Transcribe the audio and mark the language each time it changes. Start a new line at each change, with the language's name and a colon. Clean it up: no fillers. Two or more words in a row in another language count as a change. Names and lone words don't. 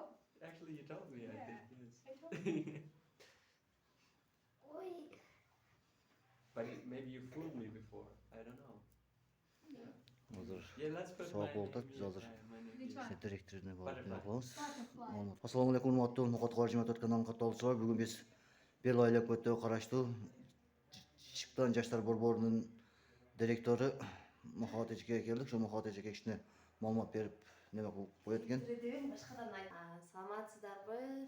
English: Actually, you told me. I Yeah. think yes. I told you. Oi. But maybe you fooled me before. I don't know. Yeah.
Turkish: Hazır
English: Yeah, let's put
Turkish: soğuk
English: my
Turkish: oldu.
English: name
Turkish: Biz
English: here.
Turkish: hazır
English: My name Which here. one?
Turkish: direktörüne
English: Butterfly.
Turkish: bağlıyız.
English: Butterfly.
Arabic: السلام عليكم
Kyrgyz: урматтуу Мукат жымат өткөн катталуучулар. Бүгүн биз Бел Айыл өкмөтүнө караштуу Шыктан Жаштар борборунун директору Махат эжеге келдик. Ошо Махат эжеге кичине маалымат берип неме кылып коет экен. Башкадан саламатсыздарбы?